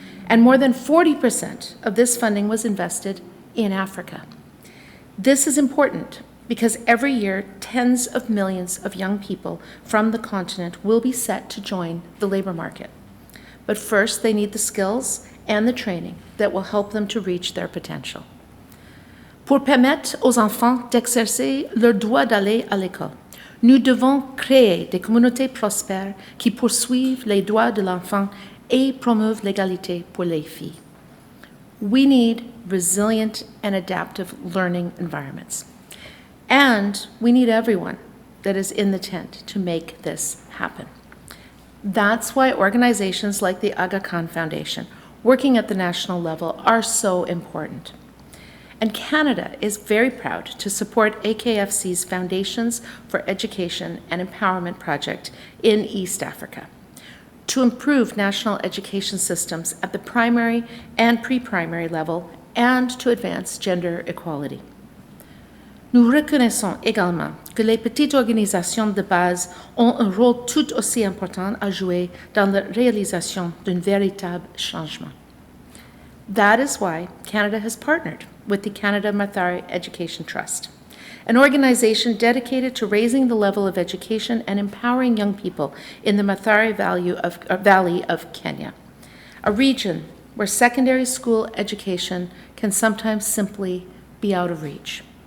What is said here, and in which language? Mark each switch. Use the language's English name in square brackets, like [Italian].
[English] And more than 40% of this funding was invested in Africa. This is important because every year, tens of millions of young people from the continent will be set to join the labor market. But first, they need the skills and the training that will help them to reach their potential. [French] Pour permettre aux enfants d'exercer leur droit d'aller à l'école, nous devons créer des communautés prospères qui poursuivent les droits de l'enfant et promeuvent l'égalité pour les filles. [English] We need resilient and adaptive learning environments. And we need everyone that is in the tent to make this happen. That's why organizations like the Aga Khan Foundation, working at the national level, are so important. And Canada is very proud to support AKFC's Foundations for Education and Empowerment project in East Africa to improve national education systems at the primary and pre-primary level and to advance gender equality. [French] Nous reconnaissons également que les petites organisations de base ont un rôle tout aussi important à jouer dans la réalisation d'un véritable changement. [English] That is why Canada has partnered with the Canada-Mathare Education Trust, an organization dedicated to raising the level of education and empowering young people in the Mathare Valley of Kenya, a region where secondary school education can sometimes simply be out of reach.